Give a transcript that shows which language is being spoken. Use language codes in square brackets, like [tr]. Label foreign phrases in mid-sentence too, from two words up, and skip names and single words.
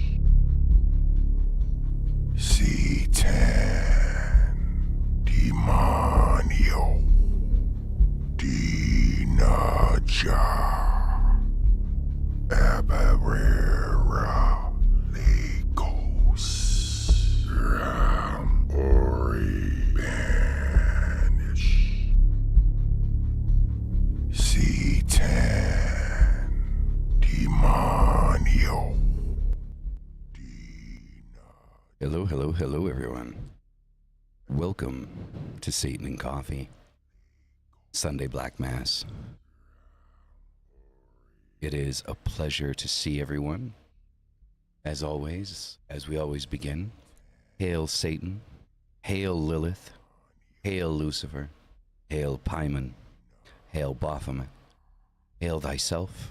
[en] C10 Demonio Dinaja Abarera Legos Rambori Banish C10 Demonio Hello, hello, hello, everyone. Welcome to Satan and Coffee, Sunday Black Mass. It is a pleasure to see everyone. As always, as we always begin, hail Satan, hail Lilith, hail Lucifer, hail Paimon, hail Baphomet, hail thyself.